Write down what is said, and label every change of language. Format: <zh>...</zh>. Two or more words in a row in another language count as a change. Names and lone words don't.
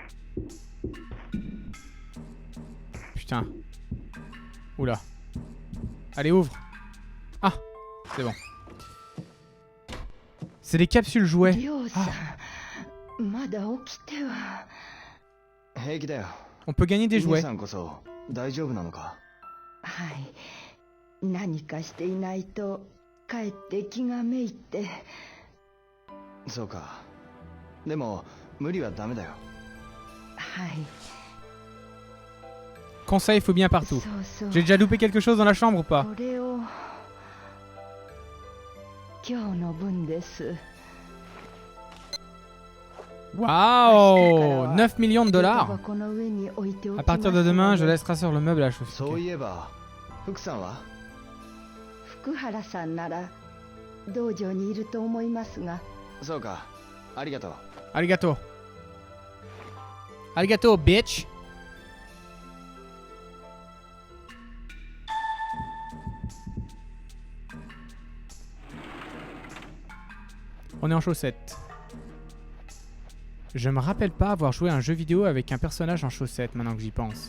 <fr>Putain. Oula. Allez, ouvre. Ah, c'est bon. C'est des capsules jouets. Ah. On peut gagner des jouets.</fr> <ja>何かしていないとかえって気がめいってそうかでも無理はダメだよはい</ja> <fr>Conseil, il faut bien partout. J'ai déjà loupé quelque chose dans la chambre ou pas?</fr> <ja>これを今日の分です</ja> <fr>Waouh, 9 millions de dollars. À partir de demain, je laisserai sur le meuble à la chaussure.</fr> <ja>そういえば福さんは福原さんなら道場にいると思いますが。そうか、ありがとう。ありがとう。ありがとう, bitch.</ja> <fr>On est en chaussettes. Je me rappelle pas avoir joué à un jeu vidéo avec un personnage en chaussettes maintenant que j'y pense.</fr>